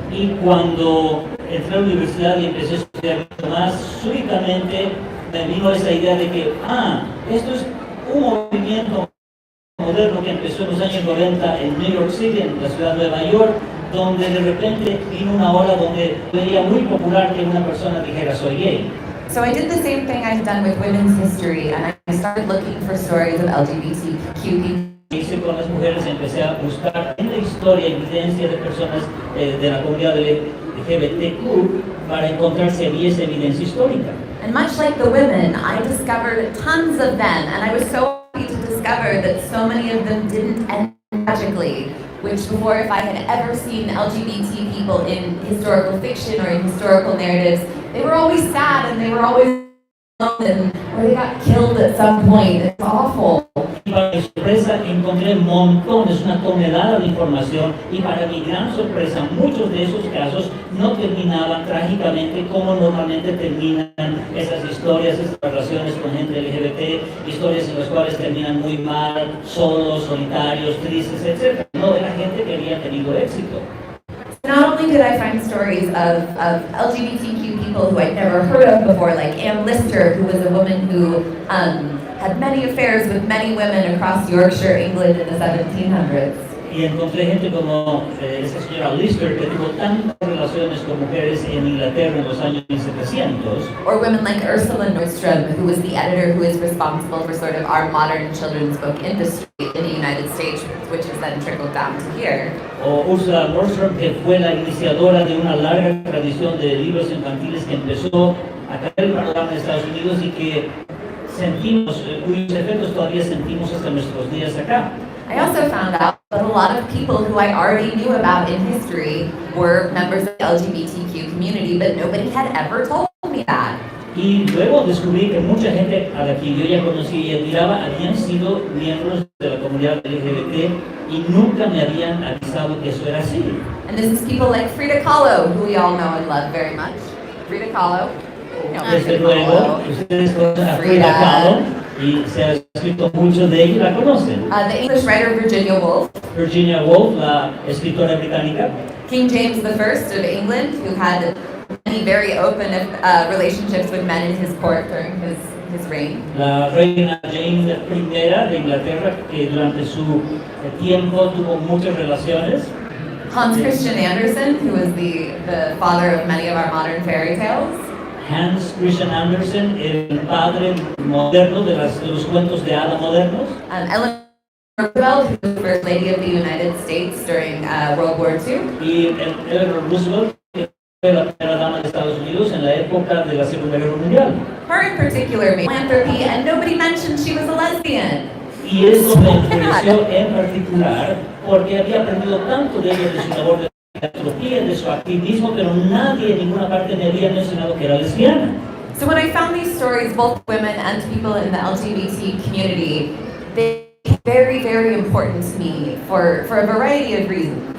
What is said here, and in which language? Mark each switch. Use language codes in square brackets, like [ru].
[es] Y cuando entré a la universidad y empecé a estudiar mucho más, súbitamente me vino esa idea de que, esto es un movimiento moderno que empezó en los años 90 en New York City, en la ciudad de Nueva York, donde de repente vino una ola donde veía muy popular que una persona dijera soy gay. [en] So I did the same thing I've done with women's history, and I started looking for stories of LGBTQ people. [es] Hice con las mujeres, empecé a buscar en la historia evidencia de personas de la comunidad LGBTQ para encontrar si había esa evidencia histórica. [en] And much like the women, I discovered tons of them, and I was so happy to discover that so many of them didn't end tragically, which before, if I had ever seen LGBT people in historical fiction or in historical narratives, they were always sad and they were always alone, or they got killed at some point. It's awful. [es] Y para mi sorpresa encontré montones, una tonelada de información, y para mi gran sorpresa muchos de esos casos no terminaban trágicamente como normalmente terminan esas historias, esas relaciones con gente LGBT, historias en las cuales terminan muy mal, solos, solitarios, tristes, etc. No, era gente que había tenido éxito. [en] Not only did I find stories of LGBTQ people who I'd never heard of before, like Anne Lister, who was a woman who had many affairs with many women across Yorkshire, England in the 1700s. [es] Y encontré gente como esa señora Lister, que tuvo tantas relaciones con mujeres en Inglaterra en los años 1700. [en] Or women like Ursula Nordstrom, who was the editor who is responsible for sort of our modern children's book industry in the United States, which has then trickled down to here. [es] O Ursula Nordstrom, que fue la iniciadora de una larga tradición de libros infantiles que empezó a caer el panorama de Estados Unidos y que sentimos, cuyos efectos todavía sentimos hasta nuestros días acá. [en] I also found out that a lot of people who I already knew about in history were members of the LGBTQ community, but nobody had ever told me that. [es] Y luego descubrí que mucha gente a la que yo ya conocía y admiraba habían sido miembros de la comunidad LGBT y nunca me habían avisado que eso era así. [en] And this is people like Frida Kahlo, who we all know and love very much. Frida Kahlo. [es] Desde luego, ustedes conocen a Frida Kahlo y se ha escrito mucho de ella y la conocen. [en] The English writer Virginia Woolf. [es] Virginia Woolf, la escritora británica. [en] King James I of England, who had many very open relationships with men in his court during his reign. [es] La reina Jane I de Inglaterra, que durante su tiempo tuvo muchas relaciones. [en] Hans Christian Andersen, who was the father of many of our modern fairy tales. [es] Hans Christian Andersen, el padre moderno de los cuentos de hada modernos. [en] Eleanor Roosevelt, who was the First Lady of the United States during World War II. [es] Y Eleanor Roosevelt, que fue la primera dama de Estados Unidos en la época de la Segunda Guerra Mundial. [en] Her in particular made philanthropy, and nobody mentioned she was a lesbian. [es] Y eso me influenció en particular porque había aprendido tanto de ella, de su labor de filantropía, de su activismo, pero nadie en ninguna parte me había mencionado que era lesbiana. [en] So when I found these stories, both women and people in the LGBT community, they became very, very important to me for a variety of reasons.